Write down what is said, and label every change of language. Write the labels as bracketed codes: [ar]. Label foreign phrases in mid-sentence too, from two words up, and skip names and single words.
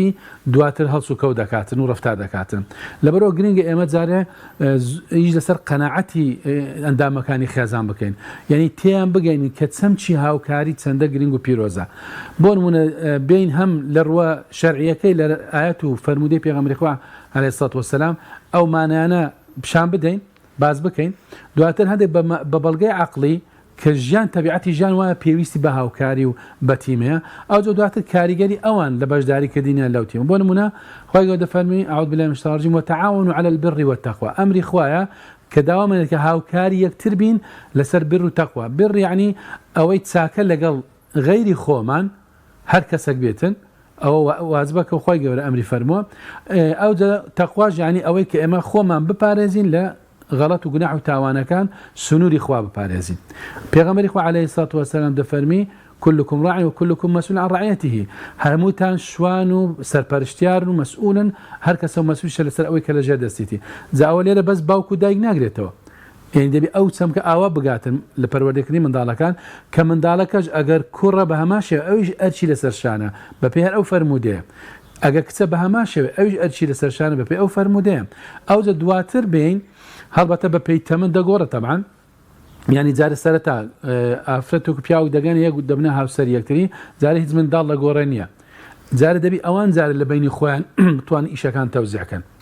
[ckb] دواتر هەڵس و کەوت دەکاتن و ڕەفتار دەکاتن لەبەرەوە گرنگە ئێمە جارێ هیچ لەسەر قەناعەتی ئەندامەکانی خێزان بکەین یعنی تێیان بگەین کە چەمچی هاوکاری چەندە گرنگ و پیرۆزە بۆ نمونە بین هەم لە ڕوە شەرعیەکەی لە ئایەت و فەرمودەی پێغەمبەری خوا [ar] عەلەیهی سەڵات وەسەلام [ckb] ئەو مانایانە پیشان بدەین باز بکەین دواتر هەندێک بە بەڵگەی عەقڵی کە ژیان تەبیعەتی ژیان وایە پێویستی بە هاوکاری و بەتیمەیە ئەو دواتر کاریگەری ئەوان لە بەشداریکردنیان لەو تیم بۆ نمونە خوای گەورە دەفەرمی [ar] ئەعوذ بالله من الشیطان الرجیم وتعاونوا على البر والتقوى [ckb] ئەمری خوایە کە داوامێنێت کە هاوکاری یەکتر بین لەسەر بر و تەقوا بر یعنی ئەوەی چاکە لەگەڵ غەیری خۆمان هەر کەسێک بێتن ئەوە واجبە کە خوای گەورە ئەمری فەرمووە ئەو تەقواش یعنی ئەوەی کە ئێمە خۆمان بپارێزین لە غلط و گوناح و تاوانەکان سنووری خوا بپارێزین پێغەمبەری خوا [ar] عەلەیهی سەڵات وەسەلام [ckb] دەفەرمی [ar] كلكم راع وكلكم مسؤول عن رعيته [ckb] هەمووتان شوان و سەرپەرشتیار و مەسئولن هەر کەسە مەسئولشە لەسەر ئەوەی کە لەژێر دەستیتی جاوە لێرە بەس باوک و دایک ناگرێتەوە یعنی دەبی ئەو چەمکە ئاوا بگاتن لە پەروەردەکردنی منداڵەکان کە منداڵەکەش ئەگەر کوڕە بە هەمان شێوە ئەویش ئەرچی لەسەر شانە بەپێی هەر ئەو فەرمودەیە ئەگەر کچە بە هەمان شێوە ئەویش ئەرچی لەسەر شانە بەپێی ئەو فەرمودەیە ئەوجە دواتر بین هەڵبەتە بە پێی تەمەن دەگۆڕە تەبعاً یعنی جارە سەرەتا ئافرەت و پیاوێک دەگەن یەک دەبنە هاوسەر یەکتری جارە هیچ منداڵ لە گۆڕە نییە جارە دەبی ئەوان جارە لە بینی خۆیان بتوانن ئیشەکان تەوزیعکەن